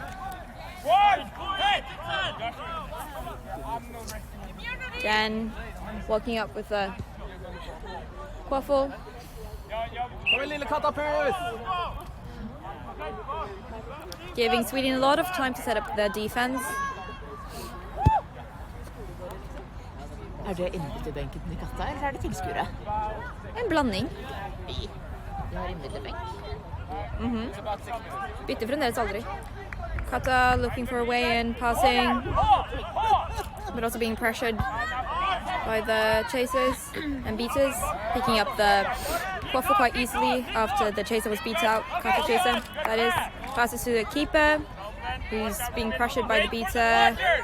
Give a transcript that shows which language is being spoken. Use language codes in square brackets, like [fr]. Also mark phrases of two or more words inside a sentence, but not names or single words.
[en] Again, walking up with a quaffle. Giving Sweden a lot of time to set up their defense. [no] Er det innbytterbenken til Katta, eller er det tilskuere? En blanding. De har innbytterbenk. Bytter fremdeles aldri. [en] Katta looking for a way in, passing, but also being pressured by the chasers and beaters, picking up the quaffle quite easily after the chaser was beat out. Katta chaser, that is. Passes to the keeper, who's being pressured by the beater.